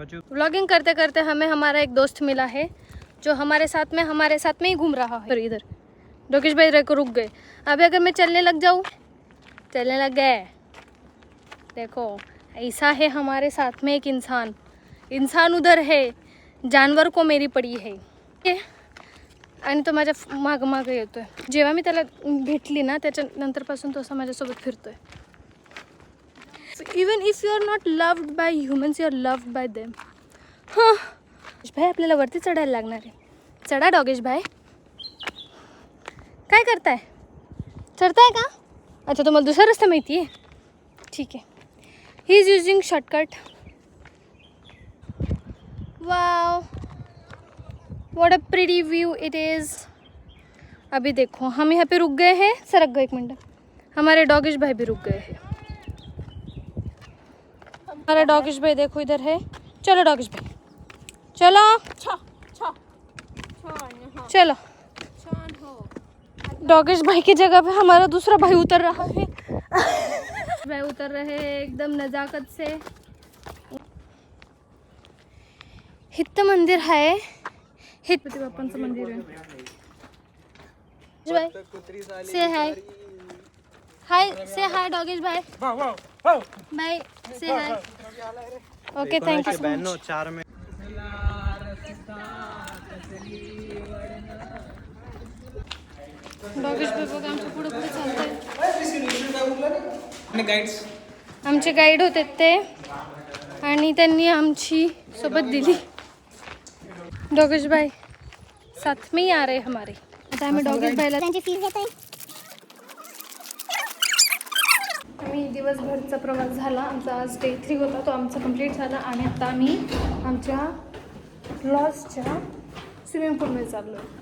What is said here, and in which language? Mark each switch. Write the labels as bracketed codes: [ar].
[hi] Vlogging करते करते हमें हमारा एक दोस्त मिला है, जो हमारे साथ में ही घूम रहा है. इधर डोकेश भाई रुक गए. अभी अगर मैं चलने लग गए. देखो ऐसा है हमारे साथ में एक इंसान उधर है, जानवर को मेरी पड़ी है. [mr] आणि तो माझ्या मागं येतोय. जेव्हा मी त्याला भेटली ना, त्याच्यानंतरपासून तो असं माझ्यासोबत फिरतोय. [en] Even if you are not loved by humans, you are loved by them. [mr] हां भाई, आपल्याला वरती चढायला लागणार आहे. चढा डॉगेश भाई. काय करताय? चढताय का? अच्छा, तुम्हाला दुसरा रस्ता माहिती आहे? ठीक आहे. [en] He is using shortcut. Wow, what a pretty view it is. [hi] अभी देखो हम यहाँ पे रुक गए हैं. सरक गए 1 मिनट. हमारे डॉगेश भाई भी रुक गए हैं. हमारा डॉगेश भाई देखो इधर है. चलो डॉगेश भाई, चलो चलो. डॉगेश भाई की जगह पे हमारा दूसरा भाई उतर रहा है. भाई उतर रहे हैं एकदम नज़ाकत से. [mr] हित्त मंदिर आहे, हे गणपती बाप्पांचं मंदिर आहे. [en] Say hi, hi say hi Dogesh भाई. Bye say hi. Okay thank you so much. [hi] 4 में [mr] डॉगेश भाई बघा आमच्या पुढे पुढे चालतंय. [en] guides [mr] आमचे गाईड होते ते आणि त्यांनी आमची सोबत दिली. [hi] डॉगेश भाई साथ में ही आ रहे हमारे. [mr] आता आम्ही डॉगेश भाईला त्यांची फीस घेत आहे. आम्ही दिवसभरचा प्रवास झाला. आमचा आज डे 3 होता, तो आमचा कंप्लीट झाला आणि आता आम्ही आमच्या लॉजच्या स्विमिंग पूलमध्ये चाललो.